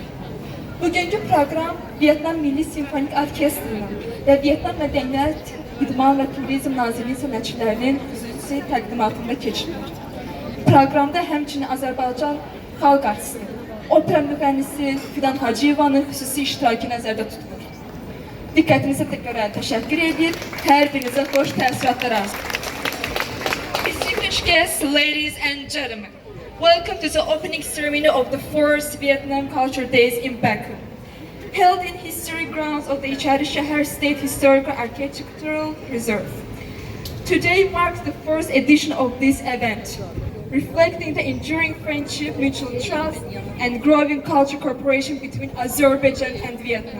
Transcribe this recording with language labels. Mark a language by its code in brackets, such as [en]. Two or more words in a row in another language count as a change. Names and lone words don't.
[az] Bugünkü proqram Vyetnam Milli Simfonik Orkestrinin və Vyetnam Mədəniyyət, İdman və Turizm Nazirliyi sənətçilərinin xüsusi təqdimatında keçirilir. Proqramda həmçinin Azərbaycan xalq artisti, opera müğənnisi Fidan Hacıyevanın xüsusi iştirakı nəzərdə tutulur. Diqqətinizə görə təşəkkür edir, hər birinizə xoş təəssüratlar arzu edir. [en] Distinguished guests, ladies and gentlemen, welcome to the opening ceremony of the 4th Vietnam Culture Days in Baku. Held in historic grounds of the Icari Şəhər State Historical Architectural Reserve. Today marks the first edition of this event, reflecting the enduring friendship, mutual trust, and growing cultural cooperation between Azerbaijan and Vietnam.